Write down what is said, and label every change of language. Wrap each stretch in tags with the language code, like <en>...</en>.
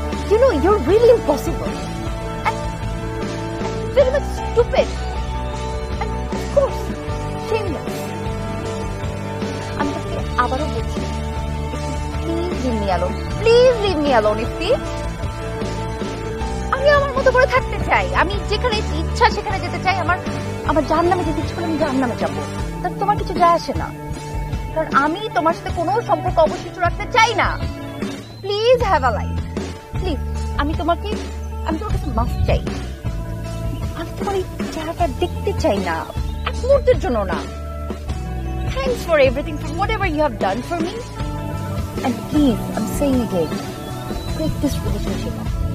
<en>You know, you're really impossible and very much stupid and of course shameless.</en> <bn>আমি তোকে আবারও বলছি,</bn> <en>please leave me alone,</en> <bn>please leave me alone Ifti. আমি আমার মতো করে থাকতে চাই, আমি যেখানে ইচ্ছা সেখানে যেতে চাই। আমার জাহান্নামে যেতে ইচ্ছে করলে আমি জাহান্নামে যাবো, তাতে তোমার কিছু যায় আসে না, কারণ আমি তোমার সাথে কোনো সম্পর্ক অবশিষ্ট রাখতে চাই না।</bn> <en>Please have a life, please.</en> <bn>আমি তোমার কাছে মাফ চাই। আমি তোমার এই চেহারাটা দেখতে চাই না, এক মুহূর্তের জন্য না।</bn> <en>Thanks for everything, for whatever you have done for me. And please, I'm saying again, break this relationship up.</en>